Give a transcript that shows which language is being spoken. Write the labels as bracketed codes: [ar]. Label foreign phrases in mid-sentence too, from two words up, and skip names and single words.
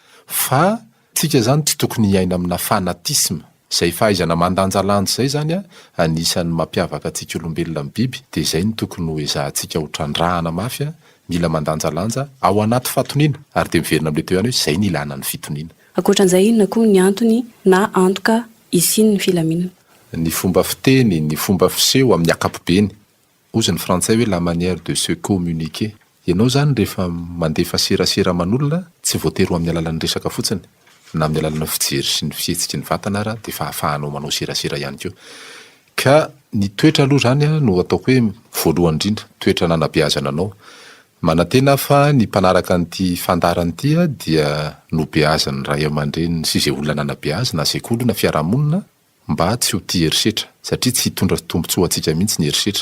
[mg] Fa tsika zany tsy tokony hiaina amina fanatisme, izay fahaizana mandanjalanja izay zany anisan'ny mampiavaka antsika olombelona amin'ny biby dia izay ny tokony ho ezahantsika ho trandrahana mafy mila mandanjalanja ao anaty fatoniana ary dia miverina amin'ilay teo ihany hoe izay ny ilana ny fitoniana. Ankoatran'izay inona koa ny antony na antoka isiny ny filaminana? Ny fomba fiteny, ny fomba fiseho amin'ny akapobeny. Ozy ny frantsay hoe [fr] la manière de se communiquer. [mg] Ianao zany rehefa mandefa serasera manolona tsy voatery ho amin'ny alalan'ny resaka fotsiny na amin'ny alalana fijery sy ny fihetsiky ny vatana ara dia fa ahafahanao manao serasera ihany koa. Ka ny toetra aloha zany no ataoko hoe voalohany indrindra toetra nanabeazana anao. Manantena fa ny mpanaraka an'ity fandarany ity dia nobeazan'ny ray aman-dreny sy izay olona nanabeazana sekoly na fiarahamonina mba tsy ho tia herisetra satria tsy hitondra tombontsoa antsika mihitsy ny herisetra.